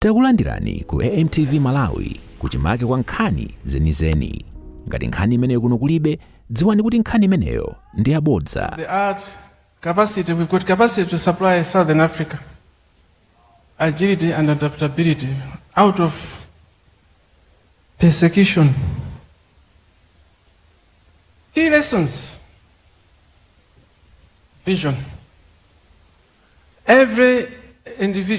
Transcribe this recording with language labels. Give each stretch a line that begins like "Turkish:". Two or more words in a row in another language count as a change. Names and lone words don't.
Nyanja: Takulandirani ku AMTV Malawi kuchimake kwa nkhani zenizeni. Ngati nkhani imeneyo kuno kulibe, dziwani kuti nkhani imeneyo ndi yabodza.
English: The art capacity, we've got capacity to supply Southern Africa. Agility and adaptability out of persecution. Key lessons. Vision. Every individual.